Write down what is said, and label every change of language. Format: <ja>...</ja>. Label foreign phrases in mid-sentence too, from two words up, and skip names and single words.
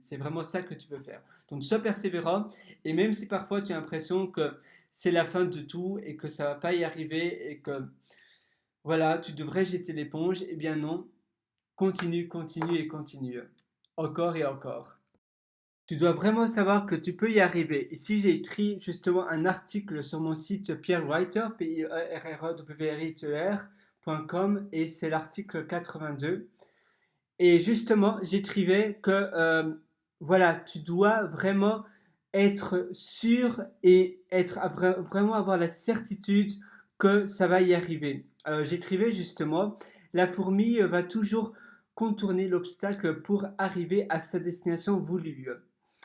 <fr>C'est vraiment ça que tu veux faire. Donc sois persévérant et même si parfois tu as l'impression que c'est la fin de tout et que ça va pas y arriver et que voilà, tu devrais jeter l'éponge, eh bien non, continue, continue et continue. Encore et encore. Tu dois vraiment savoir que tu peux y arriver. Ici, j'ai écrit justement un article sur mon site pierrewriter, p i e r r e w r i t e r.com et c'est l'article 82. Et justement, j'écrivais que voilà, tu dois vraiment être sûr et vraiment avoir la certitude que ça va y arriver. J'écrivais justement, la fourmi va toujours contourner l'obstacle pour arriver à sa destination voulue.</fr>